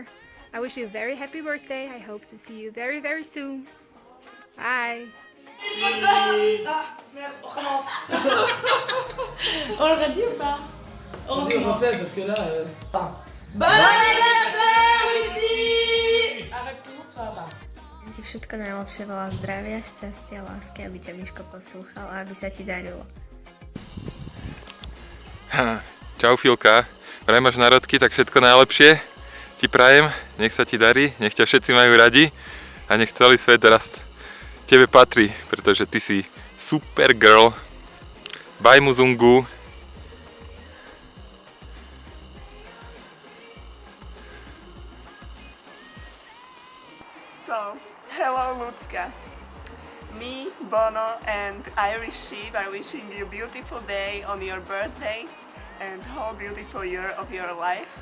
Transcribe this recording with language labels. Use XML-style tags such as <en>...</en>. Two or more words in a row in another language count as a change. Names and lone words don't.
<en>I wish you a very happy birthday. I hope to see you very, very soon. Bye.</en> <fr>On l'aurait dit ou pas? On dit au contraire parce que là... Bon anniversaire, Lucie! Arrête tout, ça va.</fr> <sk>Ti všetko najlepšie, veľa zdravia, šťastia, lásky, aby ťa Miško poslúchal a aby sa ti darilo. Čau Filka, vraj máš narodky, tak všetko najlepšie ti prajem, nech sa ti darí, nech ťa všetci majú radi a nech celý svet raz tebe patrí, pretože ty si</sk> <en>Super girl. Bye Muzungu. So, hello Lucka. Me, Bono and Irish Sheep are wishing you a beautiful day on your birthday and whole beautiful year of your life.</en>